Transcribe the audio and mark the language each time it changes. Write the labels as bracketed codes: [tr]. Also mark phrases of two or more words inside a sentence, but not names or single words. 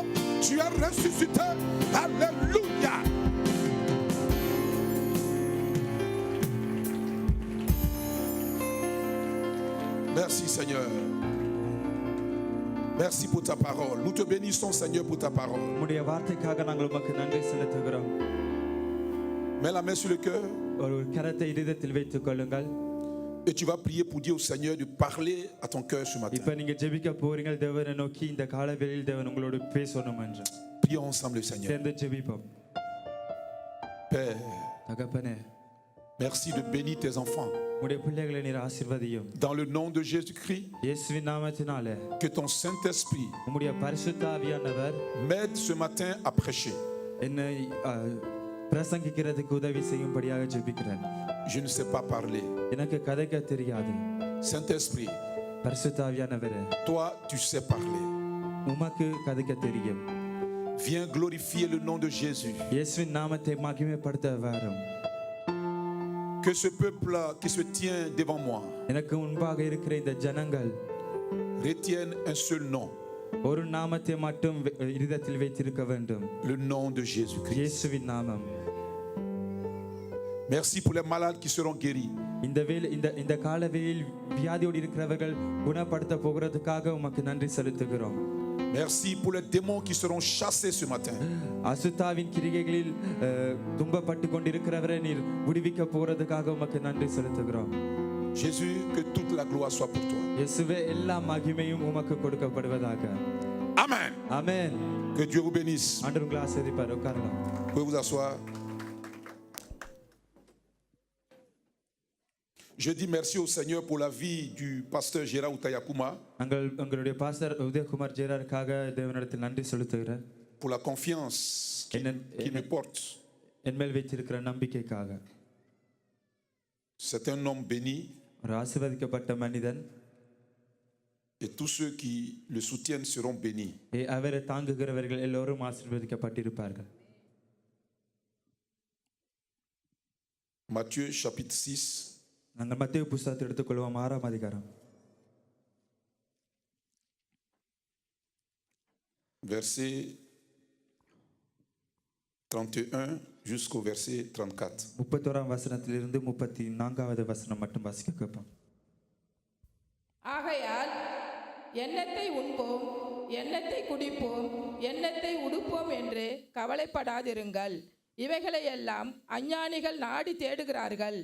[fr] Tu es ressuscité. Alléluia. Merci Seigneur. Merci pour ta parole. Nous te bénissons Seigneur pour ta parole. [ta] உம்முடைய வார்த்தைக்காக நாங்கள் உமக்கு நன்றி செலுத்துகிறோம். [fr] Mets la main sur le cœur. [ta] ஒரு கரத்தை இதயத்தில் வைத்துக் கொள்ளுங்கள். [fr] Et tu vas prier pour dire au Seigneur de parler à ton cœur ce matin. [ta] இப்ப நீங்க ஜெபிக்க போறீங்க, தேவனை நோக்கி இந்த காலவேளையில் தேவன் உங்களோடு பேசணும் என்று. [fr] Prions ensemble le Seigneur. [ta] சேர்ந்து ஜெபிப்போம். [fr] Père, [ta] தகப்பனே, [fr] Merci de bénir tes enfants. [ta] உம்முடைய பிள்ளைகளை நீர் ஆசீர்வதியும். [fr] Dans le nom de Jésus-Christ, [ta] இயேசுவின் நாமத்தினாலே [fr] que ton Saint-Esprit [ta] உம்முடைய பரிசுத்த ஆவியானவர் [fr] m'aide ce matin à prêcher. [ta] என்னை பிரசங்கிக்கிறதுக்கு உதவி செய்யும்படியாக ஜெபிக்கிறேன். [fr] Je ne sais pas parler. [ta] எனக்கு கதைக்க தெரியாது. [fr] Saint-Esprit, [ta] பரிசுத்த ஆவியானவரே, [fr] toi, tu sais parler. [ta] உமக்கு கதைக்க தெரியும். [fr] Viens glorifier le nom de Jésus. [ta] இயேசுவின் நாமத்தை மகிமைப்படுத்த வாரும். [fr] Que ce peuple qui se tient devant moi [ta] எனக்கு முன்பாக இருக்கிற இந்த ஜனங்கள் [fr] retienne un seul nom. [ta] ஒரு நாமத்தை மட்டும் இதயத்தில் வைத்திருக்க வேண்டும். [fr] Le nom de Jésus-Christ. [ta] இயேசுவின் நாமம். [fr] Merci pour les malades qui seront guéris. [ta] இந்த காலவெளியில் வியாதியோடு இருக்கிறவர்கள் குணப்படுத்த போகிறதுக்காக உமக்கு நன்றி செலுத்துகிறோம். [fr] Merci pour les démons qui seront chassés ce matin. [ta] அசுத்தாவின் கிரியைகளில் துன்பப்பட்டு கொண்டிருக்கிறவரை நீர் விடுவிக்க போகிறதுக்காக உமக்கு நன்றி செலுத்துகிறோம். [fr] Jésus, que toute la gloire soit pour toi. [ta] இயேசுவே, எல்லா மகிமையும் உமக்கு கொடுக்கப்படுவதாக. [fr] Amen. [ta] ஆமென். [fr] Que Dieu vous bénisse. [ta] ஆண்டவர் உங்களை ஆசீர்வதிப்பார். உட்காரலாம். [fr] Vous pouvez vous asseoir. Je dis merci au Seigneur pour la vie du pasteur Gérard Outayakuma. [ta] உங்களுடைய பாஸ்டர் உதயகுமார் ஜெயராருக்காக தேவனிடத்தில் நன்றி செலுத்துகிறேன். [fr] Pour la confiance qu'il me porte. [ta] என் மேல் வைத்திருக்கிற நம்பிக்கைக்காக. [fr] C'est un homme béni. [ta] ஒரு ஆசீர்வதிக்கப்பட்ட மனிதன். [fr] Et tous ceux qui le soutiennent seront bénis. [ta] அவரை தாங்குகிறவர்கள் எல்லோரும் ஆசீர்வதிக்கப்பட்டிருப்பார்கள். [fr] Matthieu chapitre 6. [ta] நாங்கள் மத்தேயு புத்தகத்தை எடுத்துக்கொள்வோம். 6ஆம் அதிகாரம். [fr] Verset 31 jusqu'au verset 34. [ta] 31ஆம் வசனத்திலிருந்து 34வது வசனம் மட்டும் வாசிக்க கேட்போம். ஆகையால் எண்ணத்தை உண்போம், எண்ணத்தை குடிப்போம், எண்ணத்தை உடுப்போம் என்று கவலைப்படாதிருங்கள். இவைகளையெல்லாம் அஞ்ஞானிகள் நாடி தேடுகிறார்கள்.